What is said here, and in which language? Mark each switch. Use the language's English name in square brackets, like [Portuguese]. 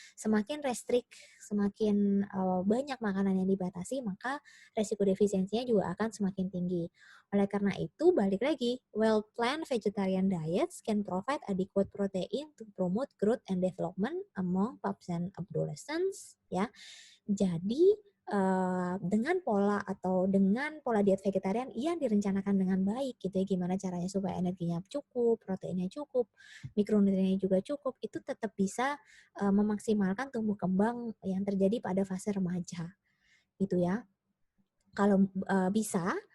[Indonesian] Semakin semakin banyak makanan yang dibatasi, maka resiko defisiensinya juga akan semakin tinggi. Oleh karena itu, balik lagi, [English] well-planned vegetarian diets can provide adequate protein to promote growth and development among pups and adolescents. [Indonesian] Ya, jadi dengan pola diet vegetarian yang direncanakan dengan baik gitu ya, gimana caranya supaya energinya cukup, proteinnya cukup, mikronutriennya juga cukup, itu tetap bisa memaksimalkan tumbuh kembang yang terjadi pada fase remaja gitu ya. Kalau bisa